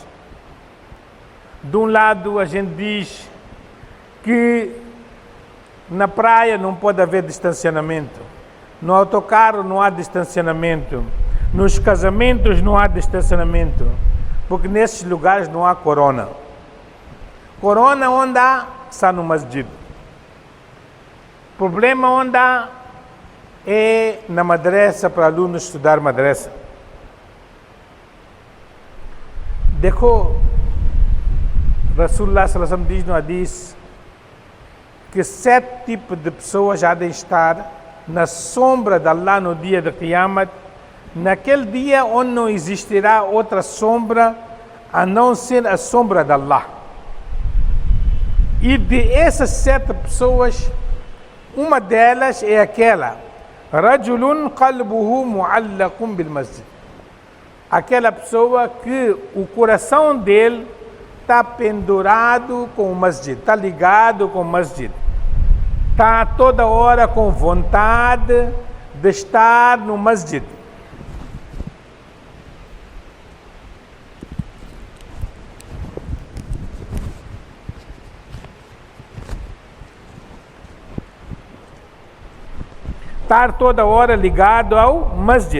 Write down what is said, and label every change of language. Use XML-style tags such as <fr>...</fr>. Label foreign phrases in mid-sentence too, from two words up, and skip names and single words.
<pt>De um lado a gente diz que na praia não pode haver distanciamento, no autocarro não há distanciamento, nos casamentos não há distanciamento, porque nesses lugares não há corona. Corona onde há, está no masjid. Problema onde há é na madrasa para alunos estudar madrasa. देखो</pt> <ar>رسول الله صلى الله عليه وسلم</ar> <pt>diz no hadith que 7 tipos de pessoas há de estar na sombra de Allah no dia de Qiyamah, naquele dia onde não existirá outra sombra a não ser a sombra de Allah. E de essas 7 pessoas, uma delas é aquela</pt> <ar>رجل قلبه معلق بالمسجد,</ar> <pt>aquela pessoa que o coração dele está pendurado com o masjid, está ligado com o masjid. Está toda hora com vontade de estar no masjid. Estar toda hora ligado ao masjid.</pt>